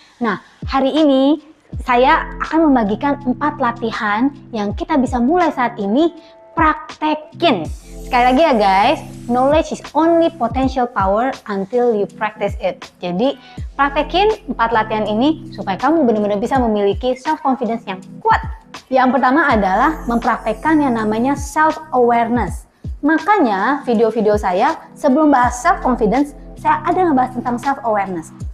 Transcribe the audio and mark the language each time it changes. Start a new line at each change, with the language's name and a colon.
Indonesian: Nah, hari ini saya akan membagikan 4 latihan yang kita bisa mulai saat ini praktekin. Sekali lagi ya guys,
English: knowledge is only potential power until you practice it.
Indonesian: Jadi praktekin 4 latihan ini supaya kamu benar-benar bisa memiliki self-confidence yang kuat. Yang pertama adalah mempraktekkan yang namanya self-awareness. Makanya video-video saya sebelum bahas self-confidence, saya ada ngebahas tentang self-awareness.